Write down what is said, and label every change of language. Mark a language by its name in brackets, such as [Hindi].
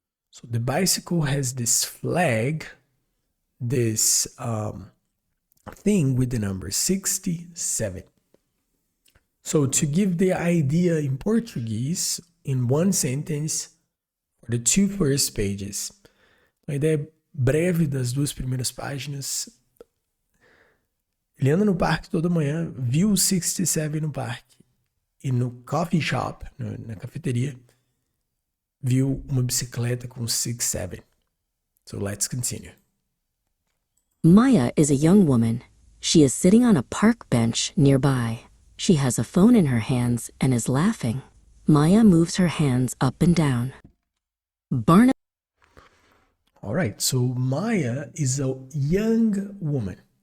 [English] So the bicycle has this flag, this thing with the number 67. So to give the idea in Portuguese, in one sentence, for the two first pages. [Portuguese] A ideia breve das duas primeiras páginas. Ele anda no parque toda manhã, viu o 67 no parque. E no coffee shop, na cafeteria, viu uma bicicleta com 6-7. [English] So let's continue. Maya is a young woman. She is sitting on a park bench nearby. She has a phone in her hands and is laughing. Maya moves her hands up and down. Barnaby. All right, so Maya is a young woman.